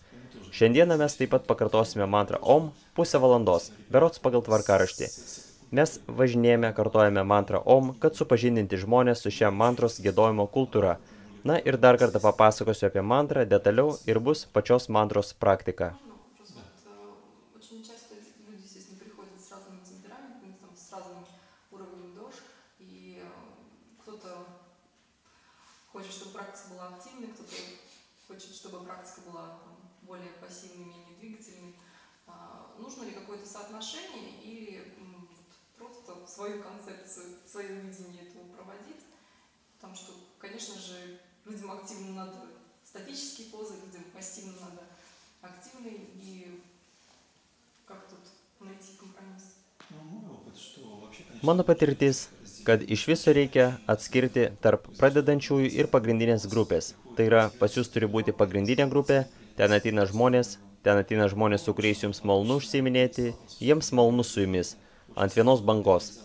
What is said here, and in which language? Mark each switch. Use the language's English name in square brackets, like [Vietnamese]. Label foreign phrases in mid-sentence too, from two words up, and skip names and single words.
[Lithuanian] Šiandieną mes taip pat pakartosime mantrą Om 0,5 valandos, berods pagal tvarkaraštį. Mes važinėjame, kartojame mantrą Om, kad supažindinti žmonės su šia mantros giedojimo kultūra. Na ir dar kartą papasakosiu apie mantrą detaliau ir bus pačios mantros praktika. [Russian] Хочет, чтобы практика была активной, кто-то хочет, чтобы практика была более пассивной, менее двигательной. Нужно ли какое-то соотношение или просто свою концепцию, свое видение этого проводить? Потому что, конечно же, людям активно надо статические позы, людям пассивно надо активные. И как тут найти компромисс? [Lithuanian] Mano patirtis, kad iš viso reikia atskirti tarp pradedančiųjų ir pagrindinės grupės. Tai yra, pas jūs turi būti pagrindinė grupė, ten ateina žmonės, su kuriais jums malonu užsiiminėti, jiems malonu su jumis, ant vienos bangos.